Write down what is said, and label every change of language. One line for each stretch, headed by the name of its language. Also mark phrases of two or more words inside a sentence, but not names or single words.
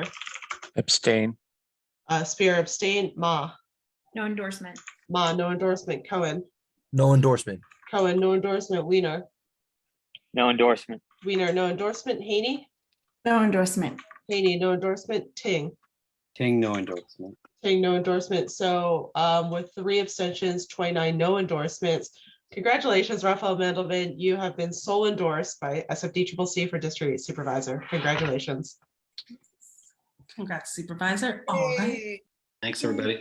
English: Abstain. Spear, abstain. Ma. No endorsement. Ma, no endorsement. Cohen. No endorsement. Cohen, no endorsement. Weiner. No endorsement. Weiner, no endorsement. Haney. No endorsement. Haney, no endorsement. Ting. Ting, no endorsement. Ting, no endorsement. So with 3 abstentions, 29 no endorsements. Congratulations, Raphael Mandelman. You have been sole endorsed by SFDCCC for District Supervisor. Congratulations. Congrats, Supervisor. All right. Thanks, everybody.